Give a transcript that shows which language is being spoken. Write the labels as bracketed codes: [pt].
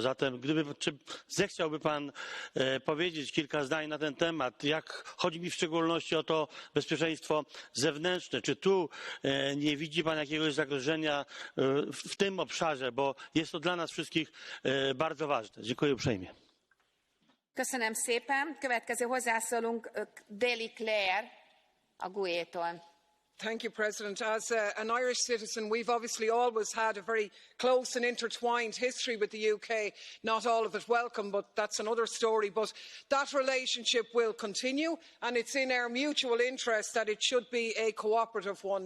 [pl] Zatem czy zechciałby pan powiedzieć kilka zdań na ten temat? Chodzi mi w szczególności o to bezpieczeństwo zewnętrzne. Czy tu nie widzi pan jakiegoś zagrożenia w tym obszarze, bo jest to dla nas wszystkich bardzo ważne. Dziękuję uprzejmie. [hu] Köszönöm szépen. Következő hozzászólunk Deli Claire a GUE-tól. [en] Thank you, President. As an Irish citizen, we've obviously always had a very close and intertwined history with the UK. Not all of it welcome, but that's another story. But that relationship will continue, and it's in our mutual interest that it should be a cooperative one.